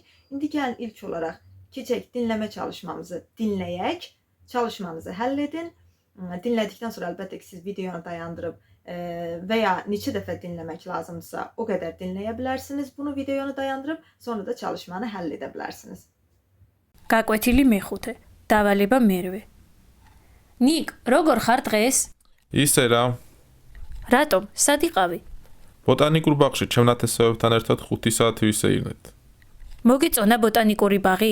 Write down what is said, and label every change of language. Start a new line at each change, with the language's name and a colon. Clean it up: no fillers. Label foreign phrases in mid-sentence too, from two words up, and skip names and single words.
Azerbaijani: İndi gəlin ilk olaraq keçək dinləmə çalışmamızı dinləyək, çalışmanızı həll edin. Dinlədikdən sonra əlbəttə ki, siz videonu dayandırıb və ya neçə dəfə dinləmək lazımdırsa o qədər dinləyə bilərsiniz bunu videonu dayandırıb, sonra da çalışmanı həll edə bilərsiniz.
Georgian: გაკვეთილი მეხუთე. დავალება მერვე. ნიკ, როგორ ხარ დღეს? ისე რა, რატომ? სად იყავი? ბოტანიკურ ბაღში ჩემ ნათესავებთან ერთად 5 საათი ვისეირნეთ. მოგიწონა ბოტანიკური ბაღი?